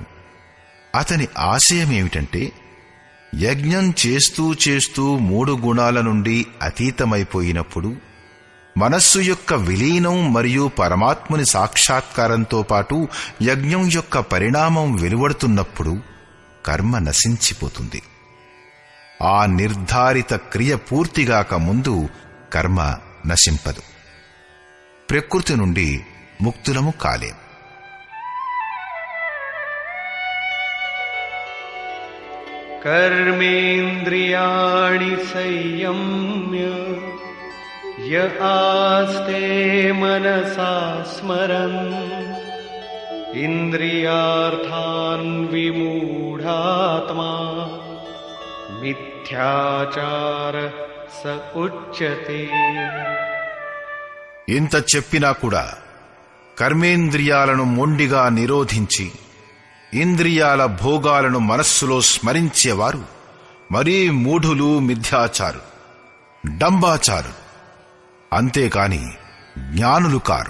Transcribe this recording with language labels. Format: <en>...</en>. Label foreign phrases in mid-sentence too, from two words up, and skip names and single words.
<te>అతని ఆశయమేమిటంటే, యజ్ఞం చేస్తూ చేస్తూ 3 గుణాల నుండి అతీతమైపోయినప్పుడు మనస్సు యొక్క విలీనం మరియు పరమాత్ముని సాక్షాత్కారంతో పాటు యజ్ఞం యొక్క పరిణామం వెలువడుతున్నప్పుడు కర్మ నశించిపోతుంది. ఆ నిర్ధారిత క్రియ పూర్తిగాక ముందు కర్మ నశింపదు. ప్రకృతి నుండి ముక్తులము కాలేం.</te> <sa>कर्मेन्द्रियाणि संयम्य य आस्ते मनसा स्मरन् इन्द्रियार्थान् विमूढात्मा మిథ్యాచార స ఉచ్యతే.</sa> <te>ఇంత చెప్పినా కూడా కర్మేంద్రియాలను మొండిగా నిరోధించి ఇంద్రియాల భోగాలను మనస్సులో స్మరించేవారు మరీ మూఢులు, మిథ్యాచారు, డంబాచారు, అంతేకాని జ్ఞానులు కారు.</te>